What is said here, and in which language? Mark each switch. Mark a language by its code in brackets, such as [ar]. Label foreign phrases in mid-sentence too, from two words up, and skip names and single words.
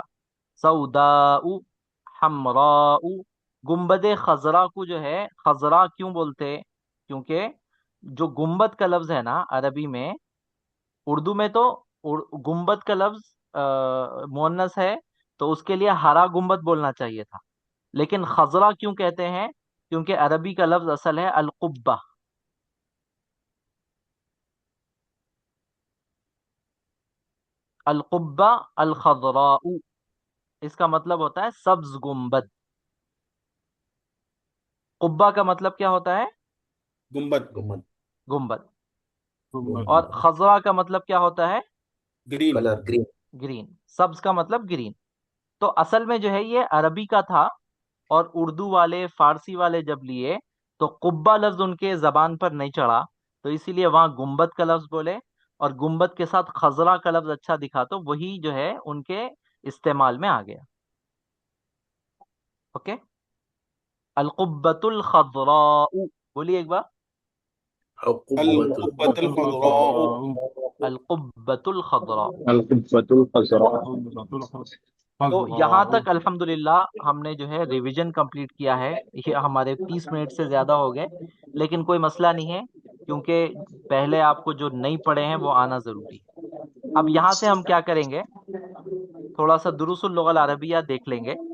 [ur] سوداء، حمراء، گنبد خضرا کو جو ہے خضرا کیوں بولتے؟ کیونکہ جو گنبد کا لفظ ہے نا عربی میں، اردو میں تو گنبد کا لفظ مؤنث ہے تو اس کے لیے ہرا گنبد بولنا چاہیے تھا، لیکن خضرا کیوں کہتے ہیں؟ کیونکہ عربی کا لفظ اصل ہے القبہ، [ar] القبہ الخضراء، [ur] اس کا مطلب ہوتا ہے سبز گنبد۔ قبہ کا مطلب کیا ہوتا ہے؟ گنبد، گنبد۔ گنبد، اور خضرا کا مطلب کیا ہوتا ہے؟ گرین، [en] colour green, [ur] گرین۔ سبز کا مطلب گرین۔ تو اصل میں جو ہے یہ عربی کا تھا، اور اردو والے فارسی والے جب لیے تو قبہ لفظ ان کے زبان پر نہیں چڑھا، تو اسی لیے وہاں گنبد کا لفظ بولے، اور گنبد کے ساتھ خضرا کا لفظ اچھا دکھا تو وہی جو ہے ان کے استعمال میں آ گیا۔ اوکے، [ar] القبۃ الخضراء، [ur] بولیے ایک بار، [ar] القبۃ الخضراء، القبۃ الخضراء۔ القبۃ الخضراء. [ur] تو یہاں تک الحمدللہ ہم نے جو ہے [en] revision complete [ur] کیا ہے، یہ ہمارے 30 منٹ سے زیادہ ہو گئے، لیکن کوئی مسئلہ نہیں ہے، کیونکہ پہلے آپ کو جو نہیں پڑھے ہیں وہ آنا ضروری ہے۔ اب یہاں سے ہم کیا کریں گے، تھوڑا سا دروس اللغہ العربیہ دیکھ لیں گے۔